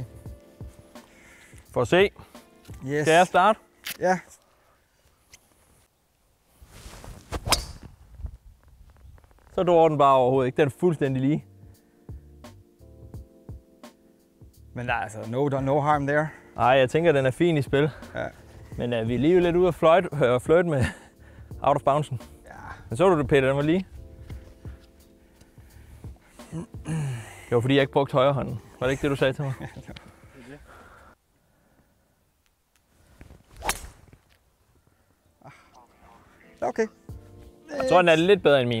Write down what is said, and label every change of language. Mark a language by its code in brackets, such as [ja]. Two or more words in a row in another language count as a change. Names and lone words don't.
[da] For at se. Yes. Skal jeg starte? Ja. Så dår den bare overhovedet ikke. Den er fuldstændig lige. Men der er altså [en] no harm there. [da] Nej, jeg tænker, den er fin i spil. Ja. Men vi er lige lidt ude at flirte med [en] out of bouncen. [da] Ja. Men så du det, Peter, den var lige. Det var fordi, jeg ikke brugte højre hånden. Var det ikke det, du sagde til mig? Okay. Jeg tror, den er lidt bedre end min.